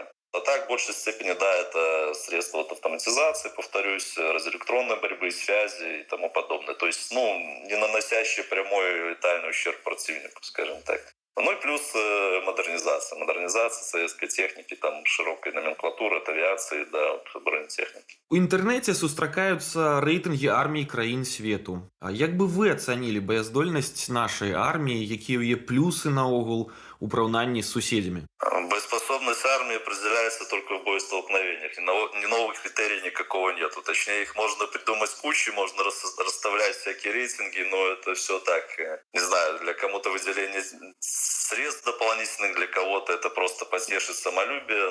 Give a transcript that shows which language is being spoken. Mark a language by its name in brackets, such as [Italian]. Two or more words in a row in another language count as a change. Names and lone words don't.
[Russian] А так, в большей степени, да, это средства вот автоматизации, повторюсь, радиоэлектронной борьбы, связи и тому подобное. То есть, не наносящие прямой летальный ущерб противнику, скажем так. Ну и плюс модернизация. Модернизация советской техники, там широкой номенклатуры от авиации до бронетехники. [Belarusian] У інтэрнэце сустракаюцца рэйтынгі армій краін свету. А як бы вы ацанілі баяздольнасць нашай арміі, якія ў яе плюсы наогул у параўнанні з суседзямі? [Russian] Боеспособность армии определяется только в боестолкновениях. Ни новых критерий никакого нету. Точнее, их можно придумать кучу, можно расставлять всякие рейтинги, но это все так, не знаю, для кому-то выделение средств дополнительных, для кого-то это просто потешить самолюбие.